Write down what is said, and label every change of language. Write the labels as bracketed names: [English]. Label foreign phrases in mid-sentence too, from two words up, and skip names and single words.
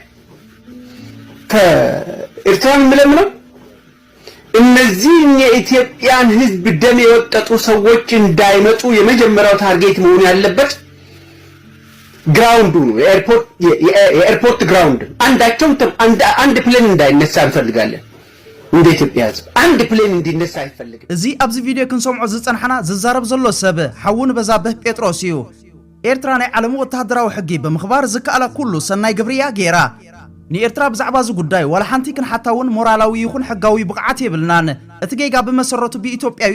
[Amharic] ከኤርትራን ምለምነው እነዚህ የኢትዮጵያን ሕዝብ ደም የወጠጡ ሰዎች እንዳይመጡ የመጀመሪያው ታርጌት መሆን ያለበት ግራውንዱ ነው። የኤርፖርት ግራውንድ አንድ ፕሌን እንዳይነሳ እንፈልጋለን። እንደ ኢትዮጵያ ሕዝብ አንድ ፕሌን እንዲነሳ አይፈልግም። [Tigrinya] እዚ ኣብዚ ቪድዮ ክንሰምዖ ዝጸንሐና ዝዛረብ ዘሎ ሰብ ሓውን በዛብህ ጴጥሮስ እዩ። ኤርትራ ናይ ዓለም ወተሃደራዊ ሕጊ ብምኽባር ዝከኣላ ኩሉ ሰናይ ግብርያ ጌራ ንኤርትራ ብዛዕባ እዚ ጉዳይ ዋላ ሓንቲ ክንሓታውን ሞራላዊ ይኹን ሕጋዊ ብቕዓት የብልናን። እቲ ጌጋ ብመሰረቱ ብኢትዮጵያዊ